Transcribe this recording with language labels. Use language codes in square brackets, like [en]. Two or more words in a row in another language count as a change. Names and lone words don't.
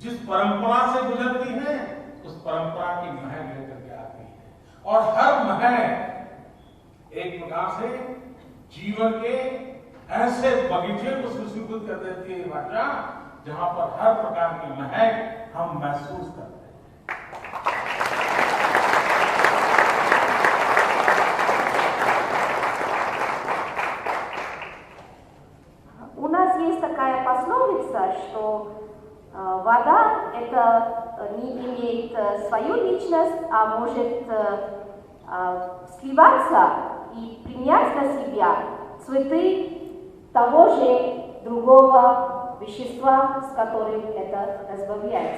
[hi] जिस परंपरा से गुजरती है उस परंपरा की महक लेकर के आती है। और हर महक एक प्रकार से जीवन के ऐसे बगीचे को सुशोभित कर देती है भाषा, जहां पर हर प्रकार की महक हम महसूस करते हैं। [ru] У нас есть такая пословица, что вода это не имеет свою личность, а может сливаться и принять на себя цветы того же другого вещества, с которым это разбавляется.